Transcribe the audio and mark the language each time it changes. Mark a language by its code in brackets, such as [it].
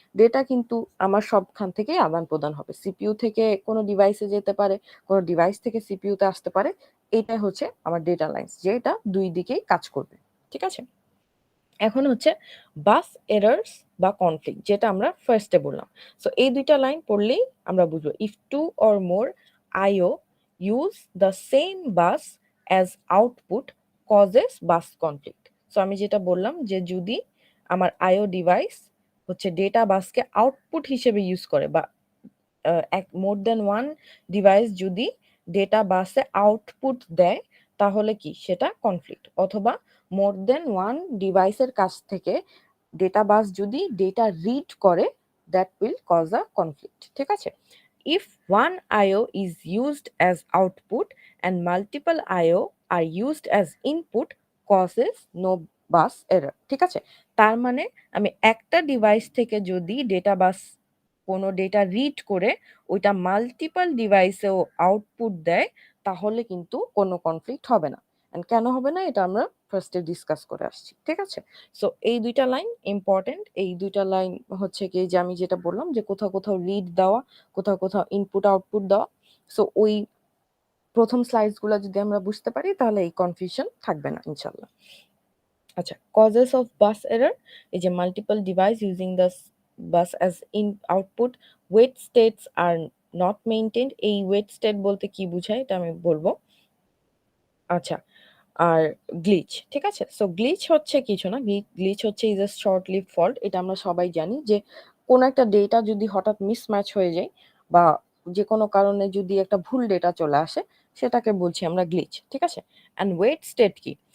[bn] Data কিন্তু আমার সবখান থেকেই আদান-প্রদান হবে। সিপিইউ থেকে কোনো ডিভাইসে যেতে পারে, কোনো ডিভাইস থেকে সিপিইউতে আসতে পারে। এইটাই হচ্ছে আমার ডেটা লাইনস যেটা ২ দিকেই কাজ করবে। ঠিক আছে? এখন হচ্ছে বাস এরর্স বা কনফ্লিক্ট যেটা আমরা ফার্স্টে বললাম। সো এই ২ টা লাইন পড়লেই আমরা বুঝবো। [en] If 2 or more IO use the same bus as output causes bus conflict. [bn] So আমি যেটা বললাম যে যদি আমার IO ডিভাইস হচ্ছে ডেটা বাসকে আউটপুট হিসেবে ইউজ করে বা মোর দ্যান ওয়ান ডিভাইস যদি ডেটা বাসে আউটপুট দেয় তাহলে কি সেটা কনফ্লিক্ট, অথবা মোর দ্যান ওয়ান ডিভাইসের কাছ থেকে ডেটা বাস যদি ডেটা রিড করে [en] That will cause a conflict. [bn] ঠিক আছে? [en] If one IO is used as output and multiple IO are used as input causes no bus error. [bn] ঠিক আছে? তার মানে আমি একটা ডিভাইস থেকে যদি ডেটা বাস কোনো ডেটা রিড করে ওইটা মাল্টিপল ডিভাইসেও আউটপুট দেয় তাহলে কিন্তু কোনো কনফ্লিক্ট হবে না। অ্যান্ড কেন হবে না এটা আমরা ফার্স্টে ডিসকাস করে আসছি। ঠিক আছে? সো এই ২ টা লাইন ইম্পোর্টেন্ট। এই ২ টা লাইন হচ্ছে গিয়ে যে আমি যেটা বললাম যে কোথাও রিড দেওয়া, কোথাও ইনপুট আউটপুট দেওয়া। সো ওই ১ম স্লাইডস গুলা যদি আমরা বুঝতে পারি তাহলে এই কনফিউশন থাকবে না ইনশাআল্লাহ। আচ্ছা, [en] causes of bus error [bn] এই যে [en] multiple device using the bus as in output, wait states are not maintained। [bn] এই wait state বলতে কি বুঝায় এটা আমি বলবো। আচ্ছা, আর গ্লিচ। ঠিক আছে? সো গ্লিচ হচ্ছে কিছু না। [en] glitch [bn] হচ্ছে [en] Is a short live fault. [bn] এটা আমরা সবাই জানি যে কোন একটা ডেটা যদি হঠাৎ মিসম্যাচ হয়ে যায় বা যেকোনো কারণে যদি একটা ভুল ডেটা চলে আসে সেটাকে বলছি আমরা গ্লিচ। ঠিক আছে? অ্যান্ড ওয়েট স্টেট কি?